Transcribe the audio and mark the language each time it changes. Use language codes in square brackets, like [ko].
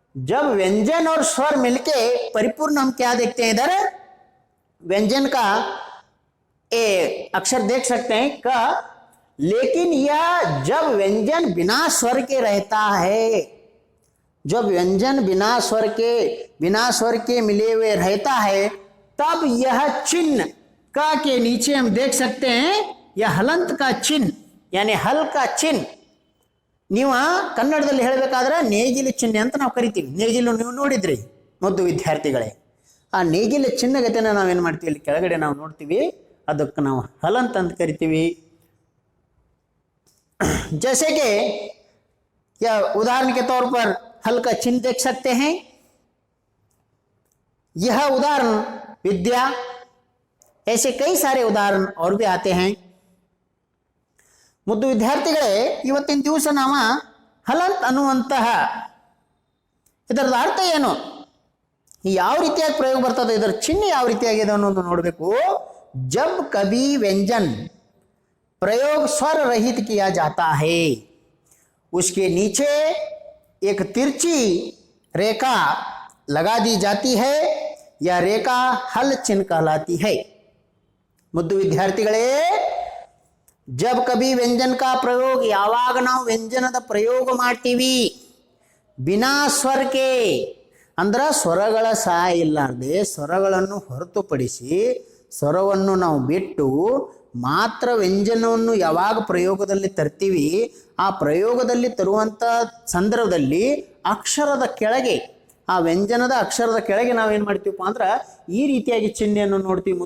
[hi] जब व्यंजन और स्वर मिलके परिपूर्ण, हम क्या देखते हैं इधर, व्यंजन का ए अक्षर देख सकते हैं क, लेकिन यह जब व्यंजन बिना स्वर के रहता है, जब व्यंजन बिना स्वर के मिले हुए रहता है, तब यह चिन्ह का के नीचे हम देख सकते हैं यह हलंत का चिन्ह, यानी हल का चिन्ह। [kn] ನೀವು ಕನ್ನಡದಲ್ಲಿ ಹೇಳಬೇಕಾದ್ರೆ ನೇಗಿಲು ಚಿಹ್ನೆ ಅಂತ ನಾವು ಕರಿತೀವಿ। ನೇಗಿಲು ನೀವು ನೋಡಿದ್ರಿ ಮುದ್ದು ವಿದ್ಯಾರ್ಥಿಗಳೇ, ಆ ನೇಗಿಲು ಚಿಹ್ನೆಗತೆನ ನಾವೇನು ಮಾಡ್ತೀವಿ, ಇಲ್ಲಿ ಕೆಳಗಡೆ ನಾವು ನೋಡ್ತೀವಿ, ಅದಕ್ಕೆ ನಾವು ಹಲಂತ ಅಂತ ಕರಿತೀವಿ। [hi] जैसे कि या उदाहरण के तौर पर हल का चिन्ह देख सकते हैं, यह उदाहरण विद्या, ऐसे कई सारे उदाहरण और भी आते हैं। [kn] ಮುದ್ದು ವಿದ್ಯಾರ್ಥಿಗಳೇ, ಇವತ್ತಿನ ದಿವಸ ನಾವು ಹಲಂತ್ ಅನ್ನುವಂತಹ ಇದರ ಅರ್ಥ ಏನು, ಯಾವ ರೀತಿಯಾಗಿ ಪ್ರಯೋಗ ಬರ್ತದೆ, ಇದರ ಚಿಹ್ನೆ ಯಾವ ರೀತಿಯಾಗಿದೆ ಅನ್ನೋದು ನೋಡಬೇಕು। [hi] जब कभी व्यंजन प्रयोग स्वर रहित किया जाता है, उसके नीचे एक तिरछी रेखा लगा दी जाती है, यह रेखा हल चिन्ह कहलाती है। [kn] ಮುದ್ದು ವಿದ್ಯಾರ್ಥಿಗಳೇ, [hi] जब कभी व्यंजन का प्रयोग, [kn] ಯಾವಾಗ ನಾವು ವ್ಯಂಜನದ ಪ್ರಯೋಗ ಮಾಡ್ತೀವಿ ಬಿನಾ ಸ್ವರಕ್ಕೆ, ಅಂದ್ರೆ ಸ್ವರಗಳ ಸಹಾಯ ಇಲ್ಲಾರ್ದೆ, ಸ್ವರಗಳನ್ನು ಹೊರತುಪಡಿಸಿ ಸ್ವರವನ್ನು ನಾವು ಬಿಟ್ಟು ಮಾತ್ರ ವ್ಯಂಜನವನ್ನು ಯಾವಾಗ ಪ್ರಯೋಗದಲ್ಲಿ ತರ್ತೀವಿ, ಆ ಪ್ರಯೋಗದಲ್ಲಿ ತರುವಂಥ ಸಂದರ್ಭದಲ್ಲಿ ಅಕ್ಷರದ ಕೆಳಗೆ, ಆ ವ್ಯಂಜನದ ಅಕ್ಷರದ ಕೆಳಗೆ ನಾವೇನು ಮಾಡ್ತೀವಪ್ಪ ಅಂದ್ರೆ ಈ ರೀತಿಯಾಗಿ ಚಿಹ್ನೆಯನ್ನು ನೋಡ್ತೀವಿ।